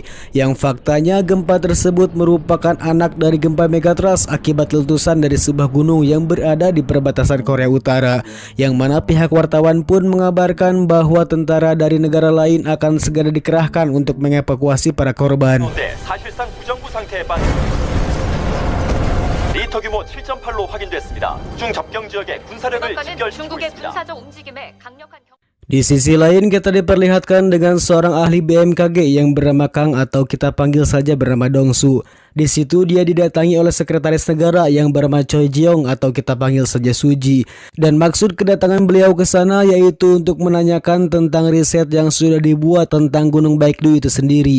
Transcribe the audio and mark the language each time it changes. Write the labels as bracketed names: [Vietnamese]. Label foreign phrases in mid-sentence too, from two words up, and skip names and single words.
[Indonesian] Yang faktanya gempa tersebut merupakan anak dari gempa megatrust akibat letusan dari sebuah gunung yang berada di perbatasan Korea Utara. Yang mana pihak wartawan pun mengabarkan bahwa tentara dari negara lain akan segera dikerahkan untuk mengevakuasi para korban. [Korean] 리터 규모 7.8로 확인됐습니다. 중접경 지역의 군사력을 집결시키고 있습니다. [Indonesian] Di sisi lain kita diperlihatkan dengan seorang ahli BMKG yang bernama Kang atau kita panggil saja bernama Dongsu. Di situ dia didatangi oleh sekretaris negara yang bernama Choi Jeong atau kita panggil saja Suji. Dan maksud kedatangan beliau ke sana yaitu untuk menanyakan tentang riset yang sudah dibuat tentang Gunung Baekdu itu sendiri.